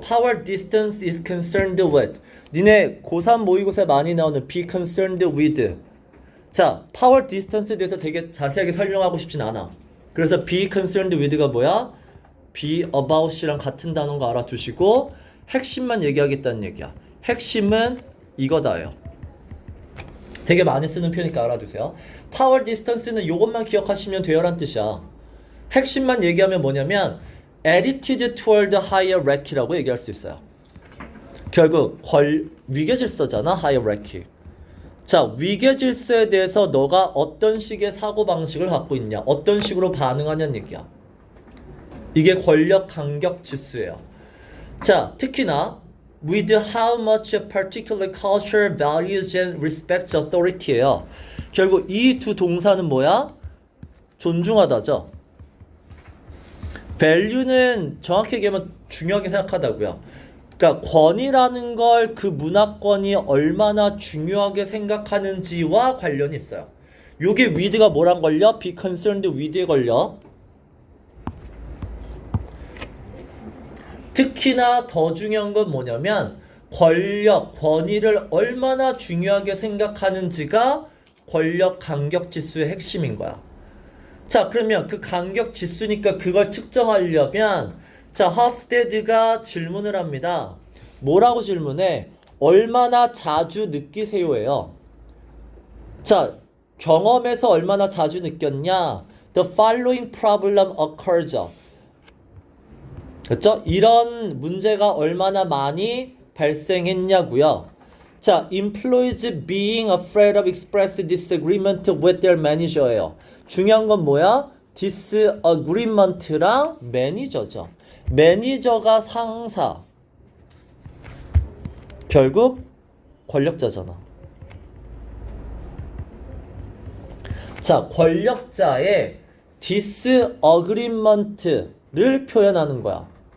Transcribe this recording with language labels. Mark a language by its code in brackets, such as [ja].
[en] Power distance is concerned with. [ko] 니네 고3 모의고사에 많이 나오는 be concerned with. 자, power distance에 대해서 되게 자세하게 설명하고 싶진 않아. 그래서 be concerned with 가 뭐야? be about 이랑 같은 단어인 거 알아두시고 핵심만 얘기하겠다는 얘기야. 핵심은 이거다요. 되게 많이 쓰는 표현이니까 알아두세요. Power distance는 이것만 기억하시면 돼요란 뜻이야. 핵심만 얘기하면 뭐냐면 attitude toward higher rank 이라고 얘기할 수 있어요. 결국 위계질서잖아, higher rank. 자, 위계질서에 대해서 너가 어떤 식의 사고방식을 갖고 있냐, 어떤 식으로 반응하냐는 얘기야. 이게 권력 간격 지수예요. 자, 특히나 [en] with how much a particular culture values and respects authority예요. [ko] 결국 이 두 동사는 뭐야? 존중하다죠. value는 정확히 얘기하면 중요하게 생각하다고요. 그러니까 권위라는 걸 그 문화권이 얼마나 중요하게 생각하는지와 관련이 있어요. 요게 with가 뭐랑 걸려? be concerned with 에 걸려. 특히나 더 중요한 건 뭐냐면 권력, 권위를 얼마나 중요하게 생각하는지가 권력 간격 지수의 핵심인 거야. 자, 그러면 그 간격 지수니까 그걸 측정하려면 자, 허프스테드가 질문을 합니다. 뭐라고 질문해? 얼마나 자주 느끼세요예요. 자, 경험에서 얼마나 자주 느꼈냐? [en] The following problem occurs. [ko] 그렇죠? 이런 문제가 얼마나 많이 발생했냐고요. [en] 자, employees being afraid of expressed disagreement with their manager예요. [ko] 중요한 건 뭐야? disagreement랑 매니저죠. 매니저가 상사. 결국 권력자잖아. 자, 권력자의 disagreement를 표현하는 거야.